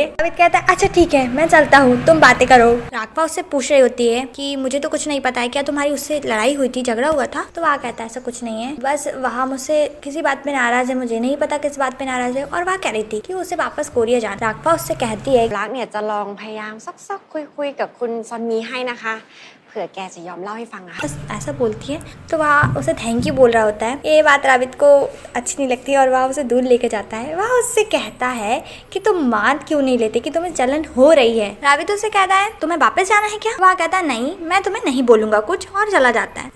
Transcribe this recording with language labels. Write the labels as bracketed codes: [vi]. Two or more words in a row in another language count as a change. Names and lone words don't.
[hi] रावित कहता है अच्छा ठीक है मैं चलता हूँ, तुम बातें करो। राघवा उससे पूछ रही होती है कि मुझे तो कुछ नहीं पता है, क्या तुम्हारी उससे लड़ाई हुई थी, झगड़ा हुआ था। तो वहाँ कहता है ऐसा कुछ नहीं है, बस वहाँ मुझसे किसी बात पे नाराज है, मुझे नहीं पता किस बात पे नाराज है। और वहाँ कह रही थी कि उसे वापस कोरिया जाना। राघवा उससे कहती है [th] รักเนี่ยจะลองพยายามซอกๆคุยๆกับคุณซอนมีให้นะคะเผื่อแกจะยอมเล่าให้ฟังนะคะ [hi] बस ऐसा बोलती है। तो वह उसे [en] thank you [hi] बोल रहा होता है। ये बात रावित को अच्छी नहीं लगती और वह उसे दूर लेके जाता है। वह उससे कहता है कि तुम मान क्यों नहीं लेते कि तुम्हें जलन हो रही है। रावित उससे कहता है तुम्हें वापस जाना है क्या। वह कहता है नहीं मैं तुम्हें नहीं बोलूंगा कुछ, और चला जाता है।